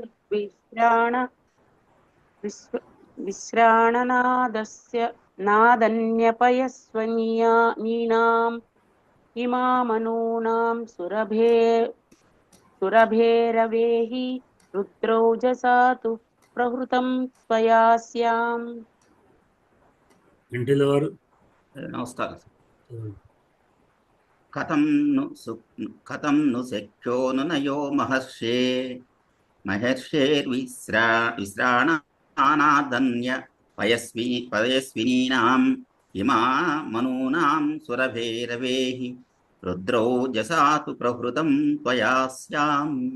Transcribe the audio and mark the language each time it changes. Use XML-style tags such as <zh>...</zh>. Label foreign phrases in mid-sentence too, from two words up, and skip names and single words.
<sa>विश्राण विश्राणनादस्य नादन्यपयस्वनीनाम् इमामनूनां सुरभेरवेहि रुद्रौजसा तु प्रहृतं त्वया स्याम्. ఇంటిలోరు</sa> <te>నమస్కారం.</te> <sa>కథం ను శక్యో నయో మహర్షేర్విశ్రాణానాదన్య పయస్వినీనాం ఇమా మనూనాం సురభేరవేహి రుద్రౌజసాతు ప్రహృతం త్వయా స్యామ్.</sa>